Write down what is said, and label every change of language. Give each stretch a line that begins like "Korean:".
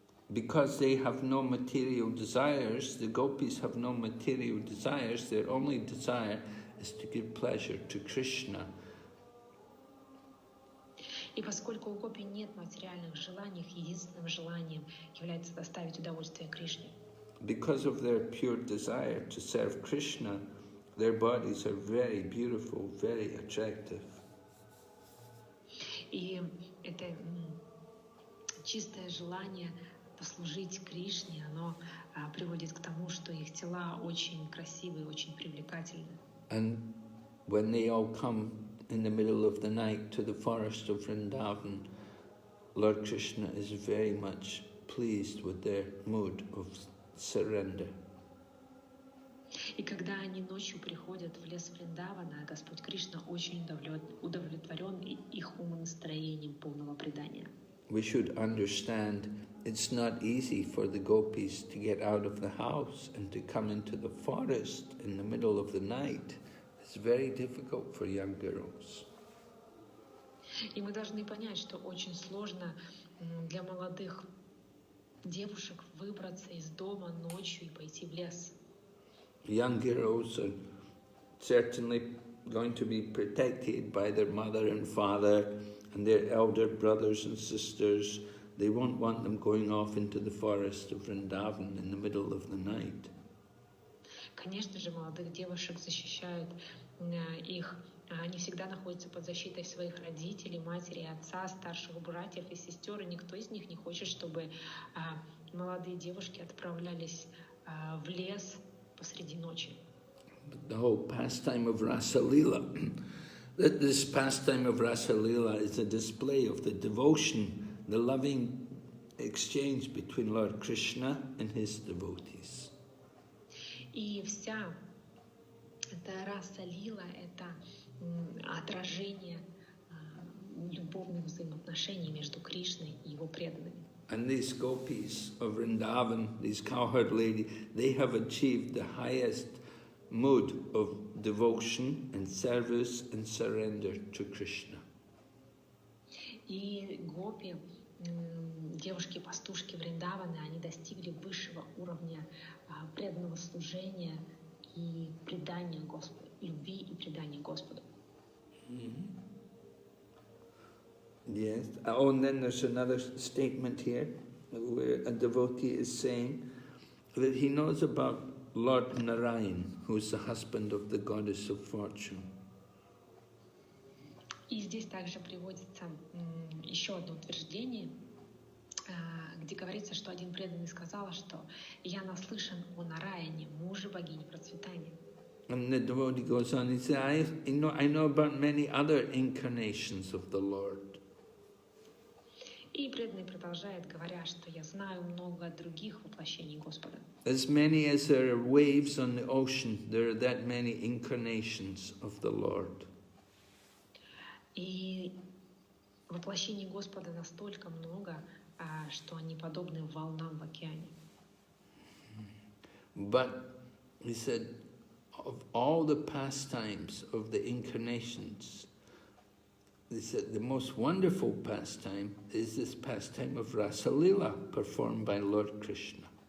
English: Because they have no material desires, the gopis have no material desires, their only desire is to give pleasure to Krishna.
Russian: И поскольку у гопи нет материальных желаний, их единственным желанием является доставить удовольствие Кришне.
English: Because of their pure desire to serve Krishna, their bodies are very beautiful, very attractive.
Russian: И это чистое желание послужить Кришне, оно приводит к тому, что их тела очень красивые, очень привлекательны.
English: And when they all come in the middle of the night to the forest of Vrindavan, Lord Krishna is very much pleased with their mood of surrender.
Russian: И когда они ночью приходят в лес Вриндавана, Господь Кришна очень удовлетворен их умонастроением полного предания.
English: We should understand it's not easy for the gopis to get out of the house and to come into the forest in the middle of the night. It's very difficult for young girls.
Russian: И мы должны понять, что очень сложно для молодых девушек выбраться из дома ночью и пойти в лес.
English: Young girls are certainly going to be protected by their mother and father and their elder brothers and sisters. They won't want them going off into the forest of Vrindavan in the middle of the night.
Russian: Конечно же, молодых девушек защищают их. Они всегда находятся под защитой своих родителей, матери, отца, старших братьев и сестер. И никто из них не хочет, чтобы молодые девушки отправлялись в лес посреди ночи.
English: The whole pastime of Rasa Leela, this pastime of Rasa Leela is a display of the devotion, the loving exchange between Lord Krishna and his devotees.
Russian: И вся эта раса лила — это отражение любовных взаимоотношений между Кришной и его преданными.
English: And these gopis of Vrindavan, these cowherd ladies, they have achieved the highest mood of devotion and service and surrender to Krishna.
Russian: И гопи, девушки-пастушки Вриндавана, они достигли высшего уровня преданного служения и предания Господу, любви и предания Господу.
English: Yes. Oh, and then there's another statement here where a devotee is saying that he knows about Lord Narayan, who's the husband of the goddess of fortune.
Russian: И здесь также приводится еще одно утверждение, где говорится, что один преданный сказал, что «Я наслышан о Нараяне, муже богини процветания».
English: And the devotee goes on, he says, I know about many other incarnations of the Lord.
Russian: И преданный продолжает, говоря, что «Я знаю много других воплощений Господа».
English: As many as there are waves on the ocean, there are that many incarnations of the Lord.
Russian: И воплощений Господа настолько много, что они подобны волнам в океане.
English: But he said, of all the pastimes of the incarnations, he said the most wonderful pastime is this pastime of Rasalila performed by Lord Kṛṣṇa.